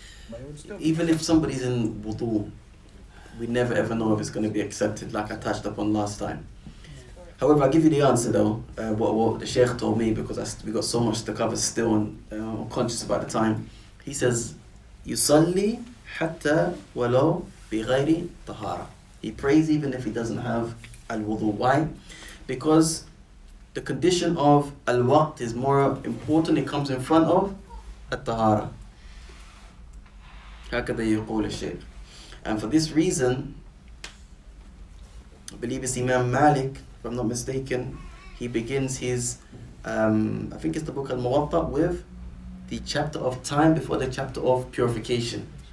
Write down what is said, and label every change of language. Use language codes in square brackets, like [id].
[en] But it would still be Even if somebody's in wudu, we never ever know if it's going to be accepted, like I touched upon last time. However, I'll give you the answer though, what the Sheikh told me, because we got so much to cover still and I'm conscious about the time. He says, [ar] يُصَلِّي حَتَّى وَلَوْ بِغَيْرِ طَهَارَةٍ. [en] He prays even if he doesn't have al-wudu. Why? Because the condition of al-waqt is more important, it comes in front of al-tahara. [ar] هكذا يقول الشيخ. [en] And for this reason, I believe it's Imam Malik, if I'm not mistaken, he begins his, I think it's the book Al-Muwatta with the chapter of time before the chapter of purification.